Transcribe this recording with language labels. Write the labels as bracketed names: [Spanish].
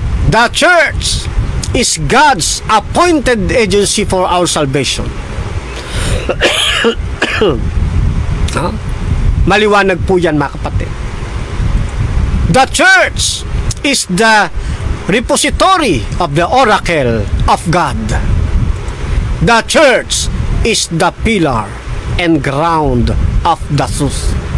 [English] The church is God's appointed agency for our salvation. [Filipino] Maliwanag po yan, mga kapatid. [English] The church is the repository of the oracle of God. The church is the pillar and ground of the truth.